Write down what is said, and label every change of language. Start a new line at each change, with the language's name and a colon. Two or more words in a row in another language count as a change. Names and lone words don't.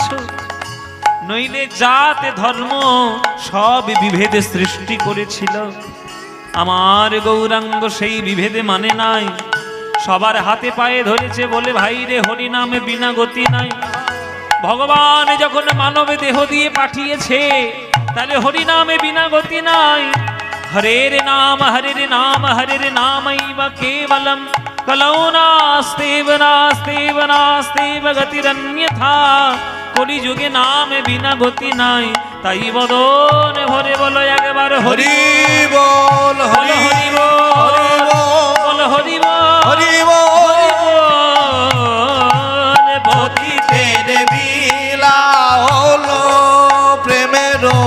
Bangla: নইলে জাত ধর্ম সব বিভেদে সৃষ্টি করেছিল, আমার গৌরাঙ্গ সেই বিভেদে মানে নাই। সবার হাতে পায়ে ধরেছে বলে ভাই রে হরি নামে বিনা গতি নাই। ভগবান যখন মানব দেহ দিয়ে পাঠিয়েছে, তাহলে হরি নামে বিনা গতি নাই।
Sanskrit: হরের নাম হরের নাম হরের নামৈব কেবলম, কলৌ নাস্তেব নাস্তেব নাস্তেব গতিরন্যথা।
Bangla: কলিযুগে নামে বিনা গতি নাই, তাই বদন ভরে বলো একবার হরি হরি বল বল, হরি বল, বল হরি বল, হরি হরি বল বল। পতিতে তেরে বিলা হলো প্রেমের